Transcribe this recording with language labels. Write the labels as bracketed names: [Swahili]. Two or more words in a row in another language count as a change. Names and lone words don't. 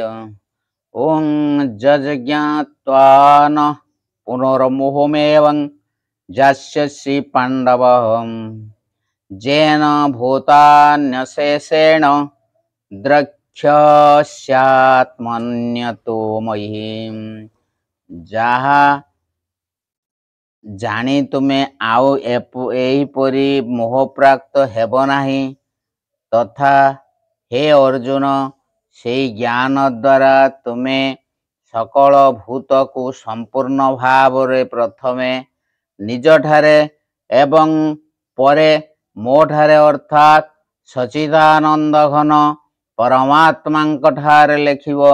[Sanskrit] ओं जज्ञात्वा न पुनर्मुहुमेवं जास्यसि पाण्डवः येन भूतान्यशेषेण द्रक्ष्यस्यात्मन्यतो महीं। [Odia] ଯାହା ଜାଣି ତୁମେ ଆଉ ଏହିପରି ମୋହପ୍ରାପ୍ତ ହେବ ନାହିଁ ତଥା ହେ ଅର୍ଜୁନ ସେହି ଜ୍ଞାନ ଦ୍ୱାରା ତୁମେ ସକଳ ଭୂତକୁ ସମ୍ପୂର୍ଣ୍ଣ ଭାବରେ ପ୍ରଥମେ ନିଜଠାରେ ଏବଂ ପରେ ମୋଠାରେ ଅର୍ଥାତ୍ ସଚ୍ଚିଦାନନ୍ଦ ଘନ ପରମାତ୍ମାଙ୍କଠାରେ ଲେଖିବ।